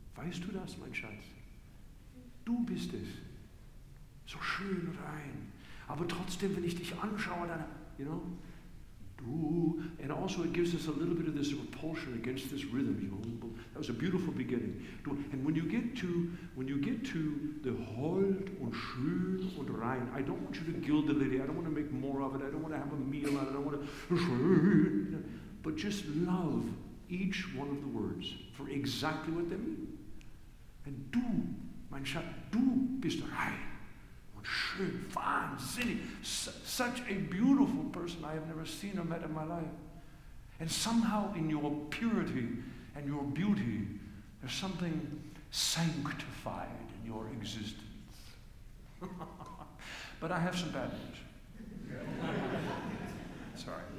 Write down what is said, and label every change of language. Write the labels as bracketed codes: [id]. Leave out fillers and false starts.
[de] Weißt du das, mein Schatz? Du bist es. So schön rein. Aber trotzdem, wenn ich dich anschaue, dann, [en] you know, [de] du. [en] And also it gives us a little bit of this repulsion against this rhythm. You know, that was a beautiful beginning. [de] Du, [en] and when you get to the [de] hold und schön und rein, [en] I don't want you to gild the lily. I don't want to make more of it. I don't want to have a meal out of it. I don't want to schön. But just love each one of the words for exactly what they mean. [de] And du, mein Schatz, du bist rein und schön, wahnsinnig. [en] Such a beautiful person I have never seen or met in my life. And somehow in your purity and your beauty, there's something sanctified in your existence. But I have some bad news. Sorry.